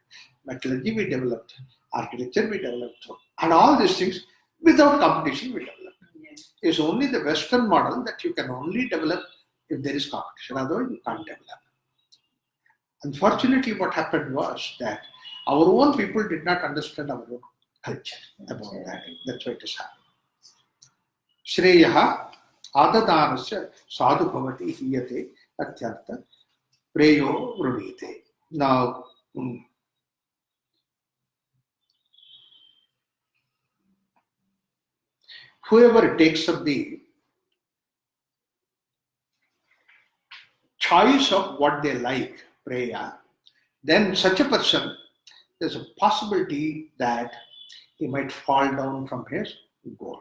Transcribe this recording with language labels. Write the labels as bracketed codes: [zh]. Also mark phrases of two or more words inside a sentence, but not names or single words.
[en] Metallurgy we developed, architecture we developed, and all these things without competition we developed. It's only the Western model that you can only develop if there is competition, otherwise you can't develop. Unfortunately, what happened was that our own people did not understand our own culture about that. That's why it is happening. [sa] श्रेयः आददानस्य साधु भवति हीयते अत्यर्थ प्रेयो वृणीते. [en] Now, whoever takes up the choice of what they like, preya, then such a person, there's a possibility that he might fall down from his goal.